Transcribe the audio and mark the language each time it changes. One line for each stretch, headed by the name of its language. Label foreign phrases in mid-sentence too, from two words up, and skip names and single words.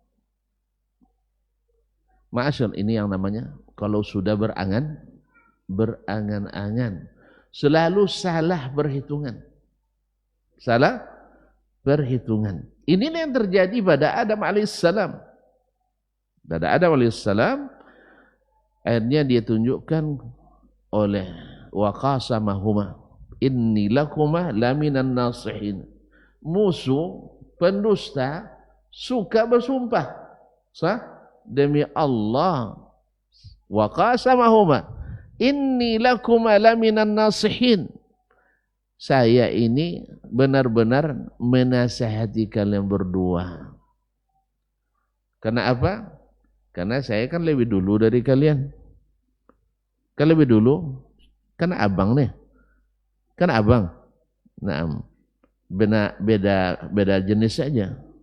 Indonesian: Ma'asyar, ini yang namanya kalau sudah berangan-angan, selalu salah perhitungan. Salah perhitungan. Ini yang terjadi pada Adam alaihissalam. Pada Adam alaihissalam, akhirnya dia tunjukkan oleh
Arabic: وقاسمهما إني لكما لمن الناصحين.
Indonesian: Musuh, pendusta, suka bersumpah. Sah? Demi Allah.
Arabic: وقاسمهما إني لكما لمن الناصحين.
Indonesian: Saya ini benar-benar menasihati kalian berdua. Karena apa? Karena saya kan lebih dulu dari kalian. Kan lebih dulu. Karena abang nih. Kan abang, nah, beda jenis saja.